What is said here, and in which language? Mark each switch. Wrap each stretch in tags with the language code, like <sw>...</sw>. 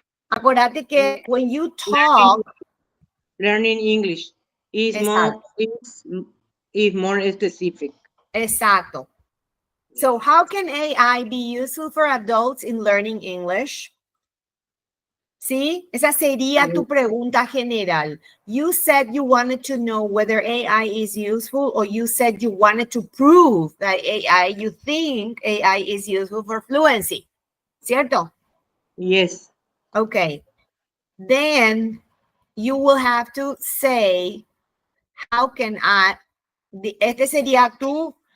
<es>Acuérdate que</es> <en>when you talk. Learning English is more, is more specific.</en> <es>Exacto.</es> <en>So how can AI be useful for adults in learning English?</en> <es>¿Sí? Esa sería tu pregunta general.</es> <en>You said you wanted to know whether AI is useful, or you said you wanted to prove that you think AI is useful for fluency.</en> <es>¿Cierto?</es> <en>Yes. Okay. Then you will have to say, how can I,</en> <es>este sería tu</es>